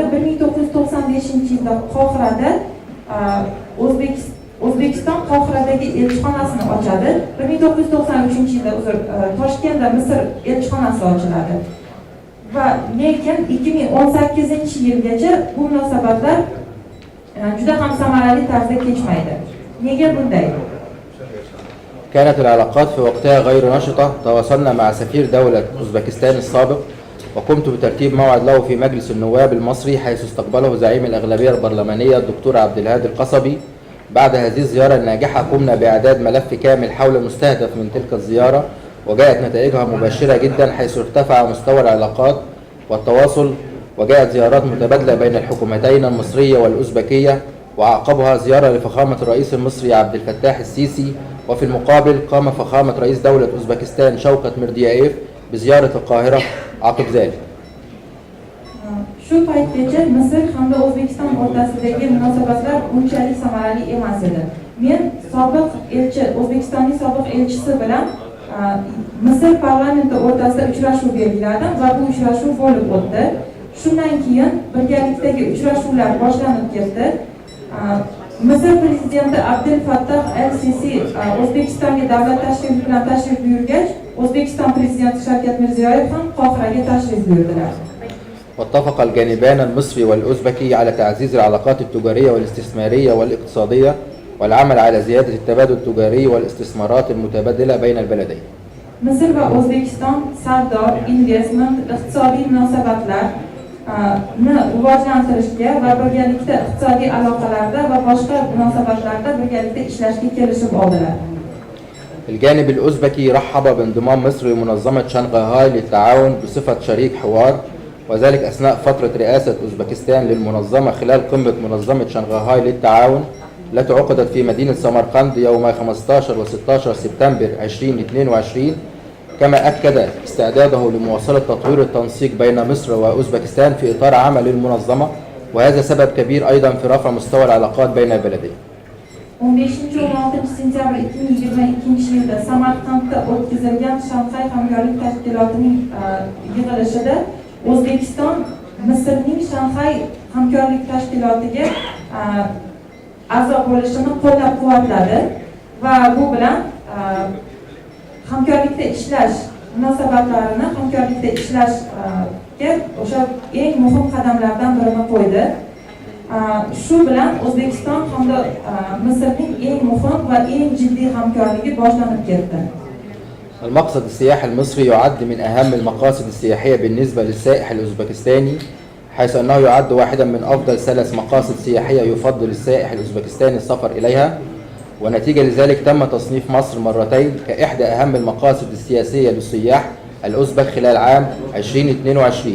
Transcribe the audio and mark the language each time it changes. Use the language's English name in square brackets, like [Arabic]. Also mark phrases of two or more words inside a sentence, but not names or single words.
[Uzbek] 1995-yilda Qohirada O'zbekiston Qohiradagi elchixonasini ochadi. 1993-yilda Toshkentda Misr elchixonasi ochiladi. Va lekin 2018-yilgacha bu munosabatlar juda ham samarali tarzda kechmaydi. Nega bunday? [Arabic] كانت العلاقات في وقتها غير نشطة. تواصلنا مع سفير دولة أوزبكستان السابق، وقمت بترتيب موعد له في مجلس النواب المصري، حيث استقبله زعيم الأغلبية البرلمانية الدكتور عبد الهادي القصبي. بعد هذه الزيارة الناجحة قمنا بإعداد ملف كامل حول المستهدف من تلك الزيارة، وجاءت نتائجها مبشرة جدا، حيث ارتفع مستوى العلاقات والتواصل، وجاءت زيارات متبادلة بين الحكومتين المصرية والأوزبكية، وعقبها زيارة لفخامة الرئيس المصري عبد الفتاح السيسي. وفي المقابل قام فخامة رئيس دولة أوزبكستان شوكت ميرديايف بزيارة القاهرة عقب ذلك. [Uzbek] Shu paytgacha Misr hamda O'zbekiston o'rtasidagi munosabatlar unchalik samarali emas edi. Men sobiq elchi, O'zbekistonning sobiq elchisi bilan Misr parlamenti o'rtasida uchrashuv belgiladim va bu uchrashuv bo'lib o'tdi. Shundan keyin birgalikdagi uchrashuvlar boshlanib ketdi. Misr prezidenti Abdel Fattah el-Sisi O'zbekistonga davlat tashrifi bilan tashrif buyurgach, O'zbekiston prezidenti Shavkat Mirziyoyev ham Qohiraga tashrif buyurdilar. [Arabic] واتفق الجانبان المصري والأوزبكي على تعزيز العلاقات التجارية والاستثمارية والاقتصادية، والعمل على زيادة التبادل التجاري والاستثمارات المتبادلة بين البلدين. [Uzbek] Misr va O'zbekiston savdo, investment, iqtisodiy munosabatlarni rivojlantirishga va birgalikda iqtisodiy aloqalarda va boshqa munosabatlarda birgalikda ishlashga kelishib oldilar. [Arabic] الجانب الأوزبكي رحب بانضمام مصر لمنظمة شنغهاي للتعاون بصفة شريك حوار، وذلك أثناء فترة رئاسة أوزبكستان للمنظمة خلال قمة منظمة شنغهاي للتعاون، التي عقدت في مدينة سمرقند يوم 15 و 16 سبتمبر 2022، كما أكد استعداده لمواصلة تطوير التنسيق بين مصر وأوزبكستان في إطار عمل المنظمة، وهذا سبب كبير أيضا في رفع مستوى العلاقات بين البلدين. [Uzbek] 15-16 sentyabr 2022 yilda Samarqandda o'tkazilgan Shanxay hamkorlik tashkilotining yig'ilishida O'zbekiston Misrning Shanxay hamkorlik tashkilotiga a'zo bo'lishini qo'llab-quvvatladi va bu bilan hamkorlikda ishlash munosabatlarini hamkorlikda ishlashga o'sha eng muhim qadamlardan birini qo'ydi. Shu bilan O'zbekiston hamda Misrning eng muhim va eng jiddiy hamkorligi boshlanib ketdi. [Arabic] المقصد السياحي المصري يعد من أهم المقاصد السياحية بالنسبة للسائح الأوزبكستاني، حيث أنه يعد واحدا من أفضل 3 مقاصد سياحية يفضل السائح الأوزبكستاني السفر إليها، ونتيجة لذلك تم تصنيف مصر مرتين كإحدى أهم المقاصد السياسية للسياح الأوزبك خلال عام 2022.